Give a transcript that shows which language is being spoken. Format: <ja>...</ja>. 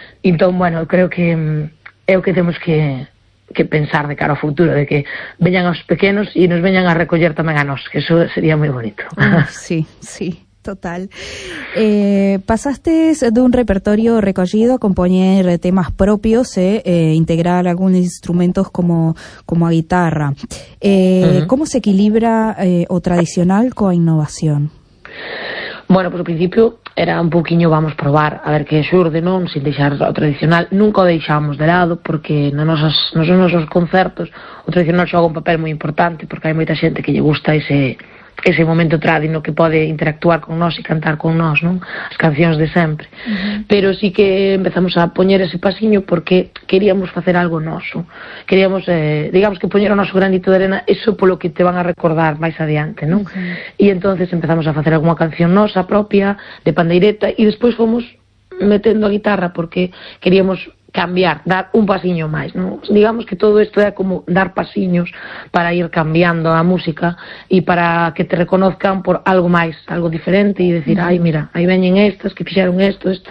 <gl>Entón, bueno, creo que é o que temos que pensar de cara ao futuro, de que veñan aos pequenos e nos veñan a recoller tamén a nós, que eso sería moi bonito. Sí, sí. Total.</gl> <es>Pasaste de un repertorio recogido a componer temas propios, integrar algunos instrumentos como a guitarra. ¿Cómo se equilibra o tradicional con a innovación?</es> <gl>Bueno, pues ao principio era un poquinho vamos probar a ver que xurde, non, sin deixar o tradicional. Nunca o deixamos de lado porque nos nosos concertos o tradicional xoga un papel moi importante porque hai moita xente que lle gusta ese momento tradino que pode interactuar con nós e cantar con nós, non? As cancións de sempre. Uh-huh. Pero sí que empezamos a poñer ese pasiño porque queríamos facer algo noso. Queríamos, digamos que poñer o noso granito de arena, eso polo que te van a recordar máis adiante, non? Uh-huh. E entonces empezamos a facer alguma canción nosa propia, de pandeireta, e despois fomos metendo a guitarra porque queríamos cambiar, dar un pasiño máis, ¿no? Digamos que todo isto é como dar pasiños para ir cambiando a música e para que te reconozcan por algo máis, algo diferente e decir, ai, mira, aí veñen estas que fixeron isto.</gl>